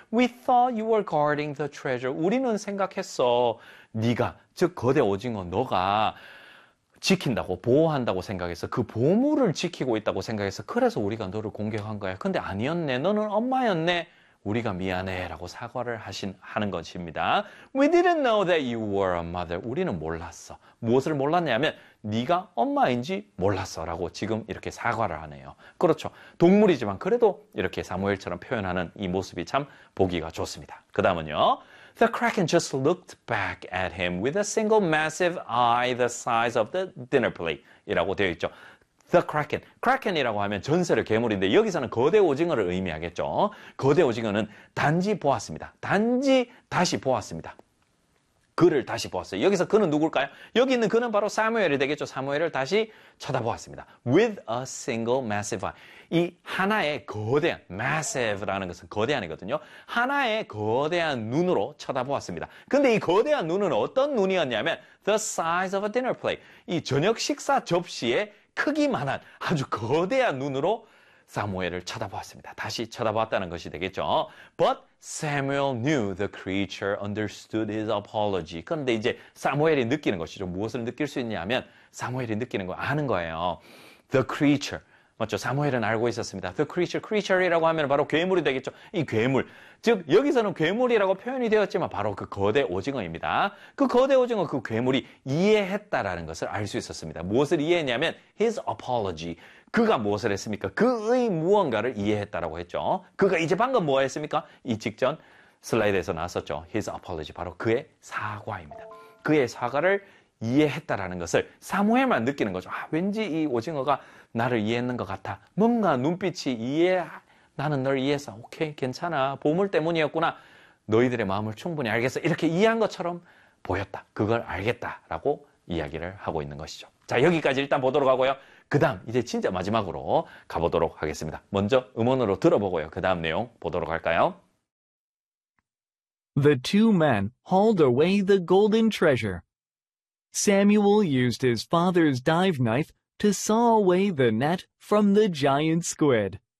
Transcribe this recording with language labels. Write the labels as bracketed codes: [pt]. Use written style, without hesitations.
[en] We thought you were guarding the treasure. [ko] 우리는 생각했어. 네가, 즉 거대 오징어 너가 지킨다고, 보호한다고 생각해서 그 보물을 지키고 있다고 생각해서 그래서 우리가 너를 공격한 거야. 근데 아니었네. 너는 엄마였네. 우리가 미안해 라고 사과를 하는 것입니다. [en] We didn't know that you were a mother. [ko] 우리는 몰랐어. 무엇을 몰랐냐면 네가 엄마인지 몰랐어 라고 지금 이렇게 사과를 하네요. 그렇죠. 동물이지만 그래도 이렇게 사무엘처럼 표현하는 이 모습이 참 보기가 좋습니다. 그 다음은요. [en] The Kraken just looked back at him with a single massive eye the size of the dinner plate [ko] 이라고 되어 있죠. [en] The Kraken. [ko] Kraken이라고 하면 전설의 괴물인데 여기서는 거대 오징어를 의미하겠죠. 거대 오징어는 단지 보았습니다. 단지 다시 보았습니다. 그를 다시 보았어요. 여기서 그는 누굴까요? 여기 있는 그는 바로 사무엘이 되겠죠. 사무엘을 다시 쳐다보았습니다. [en] With a single massive eye. [ko] 이 하나의 거대한, massive라는 것은 거대한이거든요. 하나의 거대한 눈으로 쳐다보았습니다. 근데 이 거대한 눈은 어떤 눈이었냐면 [en] the size of a dinner plate. [ko] 이 저녁 식사 접시의 크기만한 아주 거대한 눈으로 사무엘을 쳐다보았습니다. 다시 쳐다보았다는 것이 되겠죠. [en] But Samuel knew the creature understood his apology. [ko] 그런데 이제 사무엘이 느끼는 것이죠. 무엇을 느낄 수 있냐 하면 사무엘이 느끼는 거 아는 거예요. [en] The creature. [ko] 맞죠? 사무엘은 알고 있었습니다. The creature. Creature이라고 하면 바로 괴물이 되겠죠. 이 괴물. 즉 여기서는 괴물이라고 표현이 되었지만 바로 그 거대 오징어입니다. 그 거대 오징어, 그 괴물이 이해했다라는 것을 알 수 있었습니다. 무엇을 이해했냐면 [en] his apology. [ko] 그가 무엇을 했습니까? 그의 무언가를 이해했다라고 했죠. 그가 이제 방금 뭐 했습니까? 이 직전 슬라이드에서 나왔었죠. [en] His apology. [ko] 바로 그의 사과입니다. 그의 사과를 이해했다라는 것을 사무엘만 느끼는 거죠. 아, 왠지 이 오징어가 나를 이해했는 것 같아. 뭔가 눈빛이 이해, 나는 널 이해했어. 오케이, 괜찮아. 보물 때문이었구나. 너희들의 마음을 충분히 알겠어. 이렇게 이해한 것처럼 보였다. 그걸 알겠다라고 이야기를 하고 있는 것이죠. 자, 여기까지 일단 보도록 하고요. 그 다음 이제 진짜 마지막으로 가보도록 하겠습니다. 먼저 음원으로 들어보고요. 그 다음 내용 보도록 할까요? [en] The two men hauled away the golden treasure. Samuel used his father's dive knife to saw away the net from the giant squid.